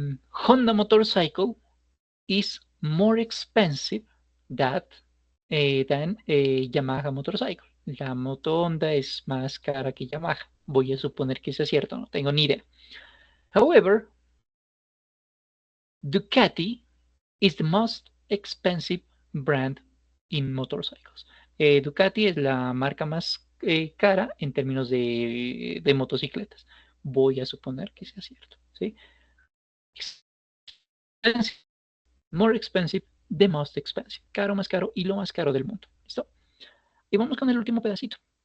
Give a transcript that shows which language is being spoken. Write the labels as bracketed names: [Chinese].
[English] Honda motorcycle is more expensive than Yamaha motorcycle. [Spanish] La moto Honda es más cara que Yamaha. Voy a suponer que eso es cierto, no tengo ni idea. [English] However, Ducati is the most expensive brand in motorcycles. [Spanish] Ducati es la marca más cara en términos de motocicletas. Voy a suponer que sea cierto. ¿Sí? [English] More expensive, the most expensive. [Spanish] Caro más caro y lo más caro del mundo. ¿Listo? Y vamos con el último pedacito.